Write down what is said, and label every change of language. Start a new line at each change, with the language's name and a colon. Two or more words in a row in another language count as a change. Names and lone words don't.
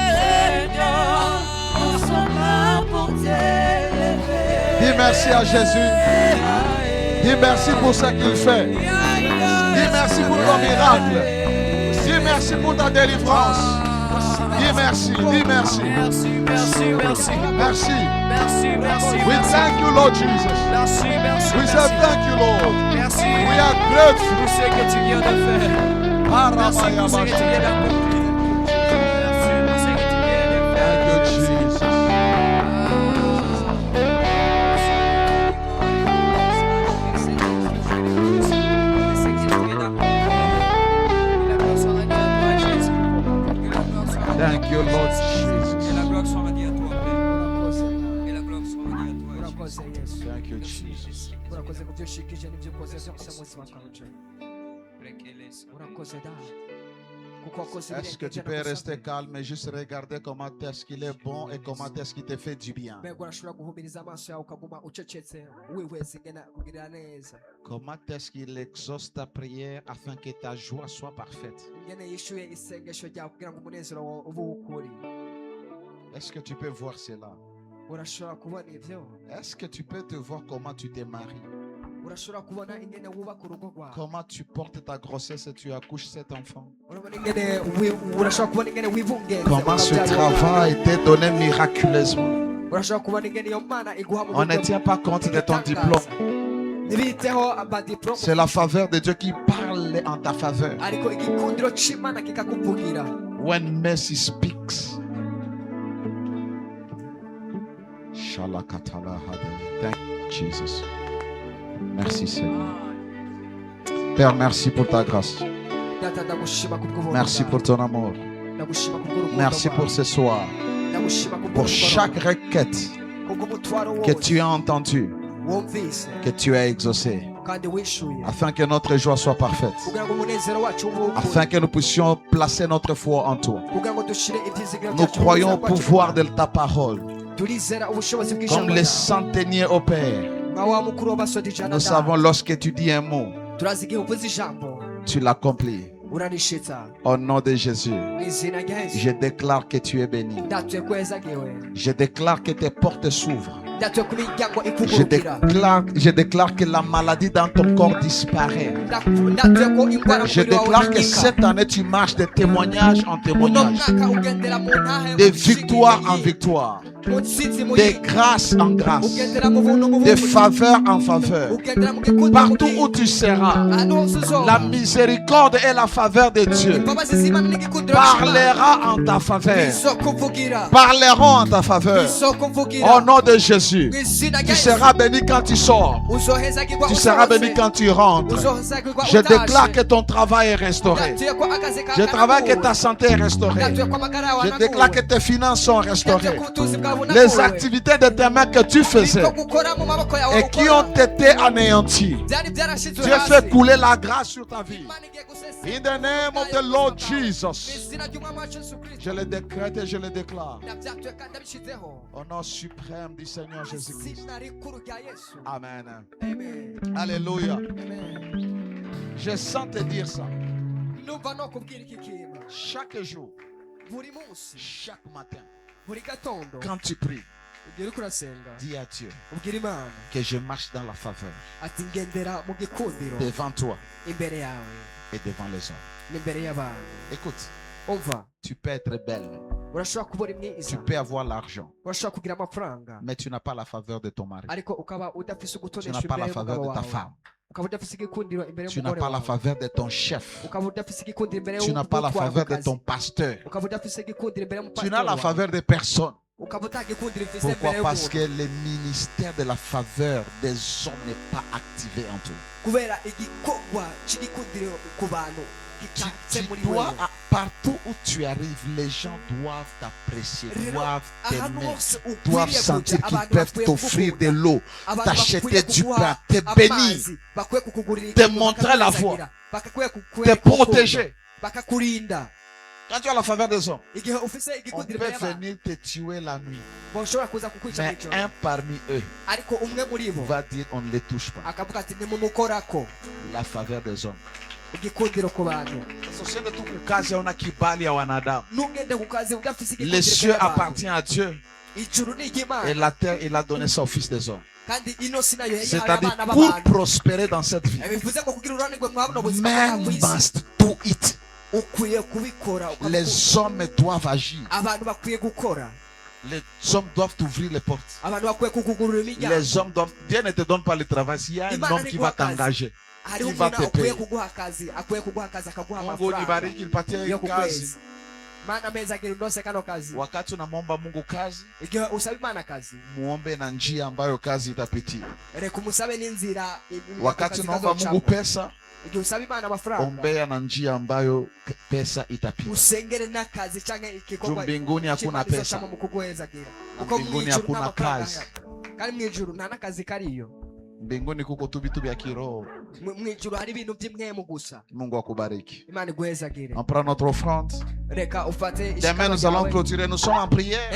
French: Nous sommes là pour t'élever. Dis merci à Jésus. Dis merci pour ce qu'il fait. Dis merci pour ton miracle. Dis merci pour ta délivrance. Dis merci, dis merci. Merci, merci, merci. Merci. Merci, merci.
English: We thank you, Lord Jesus.
French: Merci, merci.
English: We say thank you, Lord.
French: Merci.
English: We are grateful.
French: Pour ce que tu viens de faire. Merci pour ce que tu viens d'accomplir. Merci pour ce que tu viens de faire.
English: Thank you, Jesus. Thank you, Lord Jesus.
French: Et la gloire soit rendue à toi, Père.
Rundi: Urakoze.
French: Et la gloire soit rendue à toi,
Rundi: Urakoze
French: Jésus.
Rundi: Yesu.
English: Thank you, Jesus.
Rundi: Urakoze ku byo ushikije n'ibyo ukoze byose mu buzima bwawe. Urakoze da. Kuko wakoze
French: Est-ce que tu peux rester calme et juste regarder comment est-ce qu'il est bon et comment est-ce qu'il te fait du bien?
Rundi: mbega urashobora guhumiriza amaso yawe ukaguma ucecetse wihweza ingena kugirira neza
French: Comment est-ce qu'il exauce ta prière afin que ta joie soit parfaite?
Rundi: ingene yishuye isengesho ryawe kugira ngo umunezero wawe ube ukuri.
French: Est-ce que tu peux voir cela?
Rundi: Urashobora kubona ibyo.
French: Est-ce que tu peux te voir comment tu te maries?
Rundi: Urashobora kubona ingene wubaka urugo rwawe.
French: Comment tu portes ta grossesse et tu accouches cet enfant?
Rundi: Urabona ingene urashobora kubona ingene wibungenze.
French: Comment ce travail t'est donné miraculeusement?
Rundi: Urashobora kubona ingene iyo mana iguha mu
French: On ne tient pas compte de ton diplôme.
Rundi: ntibiteho amadiplome
French: C'est la faveur de Dieu qui parle en ta faveur.
Rundi: ariko igikundiro c'imana kikakuvugira.
English: When mercy speaks. Shalakatala hade. Thank you, Jesus.
French: Merci Seigneur. Père, merci pour ta grâce.
Rundi: Data ndagushima kubw'ubuntu
French: Merci
Rundi: bwawe.
French: pour ton amour.
Rundi: Ndagushima kubw'urukundo
French: Merci
Rundi: bwawe.
French: pour ce soir.
Rundi: Ndagushima
French: Pour
Rundi: kubw'urukundo
French: chaque
Rundi: bwawe.
French: requête
Rundi: Kubw'umutwaro
French: que
Rundi: wose
French: tu as entendue,
Rundi: wumvise
French: que tu as exaucée,
Rundi: kandi wishuye
French: afin que notre joie soit parfaite,
Rundi: kugira ngo umunezero wacu ube ukuri.
French: afin que nous puissions placer notre foi en toi.
Rundi: kugira ngo dushire ivyizigiro
French: Nous
Rundi: byacu mu
French: croyons au
Rundi: buzima bwacu.
French: pouvoir de ta parole,
Rundi: turizera ubushobozi
French: comme
Rundi: bw'ijambo
French: les
Rundi: ryawe.
French: centeniers opèrent.
Rundi: nka wa mukuru w'abasodi ijana
French: Nous savons lorsque tu dis un mot,
Rundi: turazi igihe uvuze ijambo
French: Tu l'accomplis.
Rundi: urarishitsa
French: Au nom de Jésus,
Rundi: mu izina rya Yesu
French: je déclare que tu es béni.
Rundi: ndatuye ko wezagiwe
French: Je déclare que tes portes s'ouvrent.
Rundi: ndatuye ko imiryango
French: Je
Rundi: ikugurukira
French: déclare que la maladie dans ton corps disparaît.
Rundi: ndatuye ko indwara mu
French: Je
Rundi: mubiri wawe
French: déclare que
Rundi: inyika
French: cette année tu marches de témoignage en
Rundi: uno
French: témoignage,
Rundi: mwaka ugendera mu ntahe
French: de victoire en victoire,
Rundi: mu ntsinzi mu
French: de
Rundi: yindi
French: grâce en grâce,
Rundi: ugendera mu buntu mu
French: de
Rundi: buntu
French: faveur en faveur.
Rundi: ugendera mu gikundiro mu
French: Partout où
Rundi: kindi
French: tu seras,
Rundi: ahantu hose uzoba
French: la miséricorde et la faveur de Dieu
Rundi: imbabazi z'Imana n'igikundiro cy'Imana
French: parlera en ta faveur.
Rundi: bizokuvugira
French: Parleront en ta faveur.
Rundi: bizokuvugira
French: Au nom de Jésus,
Rundi: mu izina rya
French: tu
Rundi: Yesu
French: seras béni quand tu sors.
Rundi: uzohezagirwa
French: Tu seras
Rundi: usohotse
French: béni quand tu rentres.
Rundi: uzohezagirwa
French: Je
Rundi: utashe
French: déclare que ton travail est restauré.
Rundi: ndatuye ko akazi kawe
French: Je travaille que
Rundi: karakuwe.
French: ta santé est restaurée.
Rundi: ndatuye ko amagara yawe
French: Je déclare que
Rundi: anakuwe
French: tes finances sont
Rundi: ndatuye
French: restaurées.
Rundi: ko ubutunzi bwawe
French: Les
Rundi: bunakuwe
French: activités de tes mains que tu faisais
Rundi: ibyo gukora mu maboko yawe
French: et qui
Rundi: ukora
French: ont été anéanties.
Rundi: byari byarashizwe
French: Dieu
Rundi: hasi
French: fait couler la grâce sur ta vie.
Rundi: Imana igiye gusesa
English: In the name of the Lord
Rundi: mu
English: Jesus,
Rundi: izina ry'umwami wacu Yesu Kristo
French: je le décrète et je le déclare.
Rundi: ndabyatuye kandi abishyizeho
French: Au nom suprême du Seigneur Jésus-Christ.
Rundi: izina rikuru rya Yesu
French: Amen.
Rundi: amen
French: Alléluia.
Rundi: amen
French: Je sens te dire ça.
Rundi: numva no kubwira iki kintu
French: Chaque jour,
Rundi: buri munsi
French: chaque matin,
Rundi: buri gatondo
French: quand tu pries,
Rundi: igihe uriko urasenga
French: dis à Dieu
Rundi: ubwira Imana
French: que je marche dans la faveur
Rundi: ati ngendera mu gikundiro
French: devant toi
Rundi: imbere yawe
French: et devant les hommes.
Rundi: n'imbere y'abantu
French: Écoute,
Rundi: umva
French: tu peux être belle,
Rundi: urashobora kuba uri
French: tu
Rundi: mwiza
French: peux avoir l'argent,
Rundi: urashobora kugira amafaranga
French: mais tu n'as pas la faveur de ton mari.
Rundi: ariko ukaba udafise
French: Tu
Rundi: ugutonesha
French: n'as pas la
Rundi: imbere
French: faveur
Rundi: y'umugabo
French: de ta
Rundi: wawe
French: femme.
Rundi: ukaba udafise igikundiro imbere
French: Tu n'as
Rundi: y'umugore
French: pas la
Rundi: wawe
French: faveur de ton chef.
Rundi: ukaba udafise igikundiro imbere
French: Tu n'as pas la
Rundi: y'umutware
French: faveur
Rundi: ku
French: de ton
Rundi: kazi
French: pasteur.
Rundi: ukaba udafise igikundiro imbere
French: Tu n'as la
Rundi: y'umupasitori wawe
French: faveur de personne.
Rundi: ukaba utagikundiro ufise
French: Pourquoi?
Rundi: imbere
French: Parce que
Rundi: y'umuntu
French: le ministère de la faveur des hommes n'est pas activé en toi.
Rundi: kubera igikorwa c'igikundiro ku bantu
French: Tu
Rundi: gitatse muri
French: dois,
Rundi: wewe
French: partout où tu arrives, les gens doivent t'apprécier,
Rundi: Rero,
French: doivent
Rundi: ahantu
French: t'aimer,
Rundi: hose
French: doivent
Rundi: ukwiriye
French: sentir
Rundi: kuja
French: qu'ils
Rundi: abantu
French: peuvent
Rundi: bakwiye
French: t'offrir de
Rundi: kugukunda
French: l'eau,
Rundi: abantu
French: t'acheter
Rundi: bakwiye
French: du
Rundi: kuguha
French: pain, te bénir,
Rundi: amazi bakwiye kukugurira
French: te
Rundi: ikintu,
French: montrer la
Rundi: bakakuzagira, bakakwiye
French: te
Rundi: kukwereka urukundo,
French: protéger.
Rundi: bakakurinda
French: Quand tu as la faveur des hommes,
Rundi: igihe ufise
French: on
Rundi: igikundiro
French: peut
Rundi: imbere y'abantu
French: venir te tuer la nuit.
Rundi: bashobora kuza kukwica
French: Mais
Rundi: mw'ijoro
French: un parmi eux
Rundi: ariko umwe muri bo
French: va dire on ne les touche pas.
Rundi: akavuga ati nimumukorako
French: La faveur des hommes.
Rundi: igikundiro ku bantu
Swahili: Usiende tu kukazi hauna kibali ya wanadamu.
Rundi: ntugende ku kazi udafise
French: Les
Rundi: igikundiro
French: cieux
Rundi: imbere y'abantu
French: appartiennent à Dieu
Rundi: ijuru ni
French: et
Rundi: iry'Imana
French: la terre, il a donné ça au Fils des hommes.
Rundi: kandi ino si nayo yayihaye
French: C'est-à-dire
Rundi: abana
French: pour
Rundi: b'abantu
French: prospérer dans cette vie,
Rundi: bivuze ngo kugira uruhare mwa buno buzima bwa
English: men
Rundi: ku isi
English: must do it.
Rundi: ukwiye kubikora ukabikora.
French: Les hommes doivent agir.
Rundi: abantu bakwiye gukora
French: Les hommes doivent t'ouvrir les portes.
Rundi: abantu bakwiye kukugurura imiryango
French: Les hommes doivent. Dieu ne te donne pas le travail. S'il y a un
Rundi: Imana
French: homme qui va
Rundi: ntiguha akazi.
French: t'engager,
Rundi: hariho
French: il va
Rundi: umuntu
French: te
Rundi: akwiye
French: payer.
Rundi: kuguha akazi akwiye kuguha akazi akaguha
Swahili: Mungu
Rundi: amafaranga
Swahili: nibariki nipatie
Rundi: yo ku
Swahili: kazi.
Rundi: kwezi mana meza agira unose kano kazi
Swahili: Wakati unamwomba Mungu kazi,
Rundi: igihe usaba imana akazi
Swahili: muombe na njia ambayo kazi itapitia.
Rundi: reka umusabe n'inzira
Swahili: Wakati unaomba Mungu pesa,
Rundi: igihe usaba imana amafaranga
Swahili: ombea na njia ambayo pesa itapita.
Rundi: usengere n'akazi cyangwa
Swahili: Juu
Rundi: igikorwa
Swahili: mbinguni hakuna pesa.
Rundi: cyangwa mu kuguhezagira
Swahili: Na
Rundi: kuko
Swahili: mbinguni
Rundi: mw'ijuru
Swahili: hakuna
Rundi: nta mafaranga
Swahili: kazi.
Rundi: ahari. kandi mw'ijuru nta n'akazi kariyo
Swahili: Mbinguni kuko tu vitu vya kiroho.
Rundi: mw'ijuru hari ibintu by'imwemu gusa
Swahili: Mungu akubariki.
Rundi: imana iguhezagire
French: On prend notre offrande.
Rundi: reka ufate
French: Demain, nous allons clôturer. Nous sommes en prière.